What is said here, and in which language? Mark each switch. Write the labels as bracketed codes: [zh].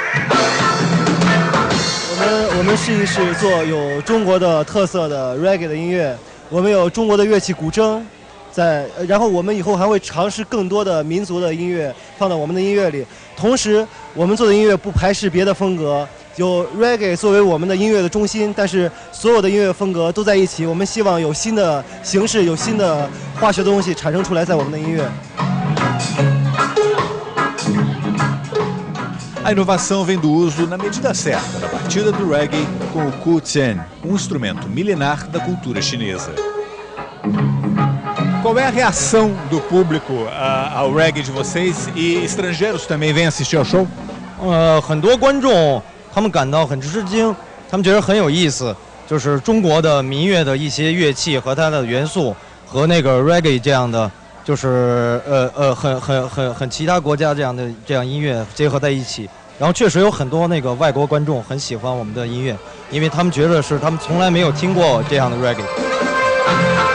[zh] 我们试一试做有中国的特色的 reggae 的音乐，我们有中国的乐器古筝，然后我们以后还会尝试更多的民族的音乐放到我们的音乐里。同时，我们做的音乐不排斥别的风格，有 reggae 作为我们的音乐的中心，但是所有的音乐风格都在一起。我们希望有新的形式，有新的化学的东西产生出来在我们的音乐。 [pt] A inovação vem do uso na medida certa da batida do reggae com o Curtir, um instrumento milenar da cultura chinesa. Qual é a reação do público ao reggae de vocês e estrangeiros também vêm assistir ao show? [zh] 很多观众他们感到很吃惊，他们觉得很有意思，就是中国的民乐的一些乐器和它的元素和那个 reggae 这样的。就是很其他国家这样音乐结合在一起，然后确实有很多那个外国观众很喜欢我们的音乐，因为他们觉得是他们从来没有听过这样的 reggae。